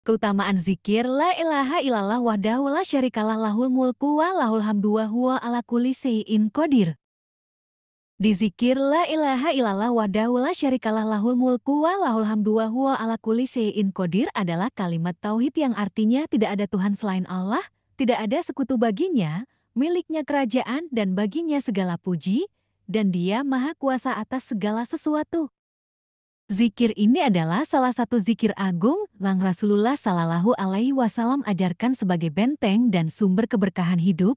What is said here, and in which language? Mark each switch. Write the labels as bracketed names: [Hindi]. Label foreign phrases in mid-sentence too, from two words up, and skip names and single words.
[Indonesian] Keutamaan zikir [Arabic] لا إله إلا الله وحده لا شريك له له الملك وله الحمد وهو على كل شيء قدير. [Indonesian] Di zikir [Arabic] لا إله إلا الله وحده لا شريك له له الملك وله الحمد وهو على كل شيء قدير [Indonesian] adalah kalimat tauhid yang artinya tidak ada Tuhan selain Allah, tidak ada sekutu baginya, miliknya kerajaan dan baginya segala puji, dan Dia maha kuasa atas segala sesuatu. Zikir ini adalah salah satu zikir agung yang Rasulullah [Arabic] صلى الله عليه وسلم [Indonesian] ajarkan sebagai benteng dan sumber keberkahan hidup.